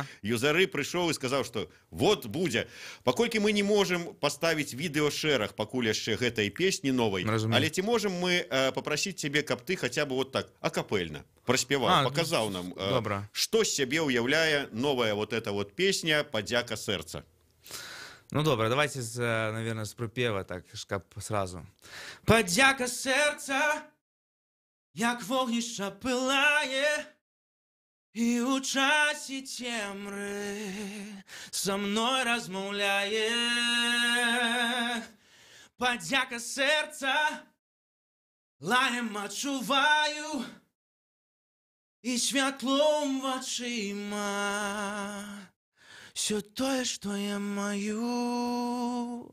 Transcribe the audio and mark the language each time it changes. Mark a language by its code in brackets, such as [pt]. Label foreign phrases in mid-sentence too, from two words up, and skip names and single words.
[be] Юзары прыйшоў і сказаў, што вот будзе. Паколькі мы не можам паставіць відэошэраг пакуль яшчэ гэтай песні новай, але ці можам мы папрасіць цябе, каб ты хаця бы вот так акапельна праспяваў, паказаў нам, што з сябе ўяўляе новая [ru] вот эта вот [be] песня «Падзяка сэрца». [ru] Ну, добре, давайте, наверное, с припева, так, каб сразу. [be] Падзяка сэрца, як вогнішча пылае, і ў часе цемры са мной размаўляе. Падзяка сэрца, лаем адчуваю, і святлом вачыма все тое, што я маю.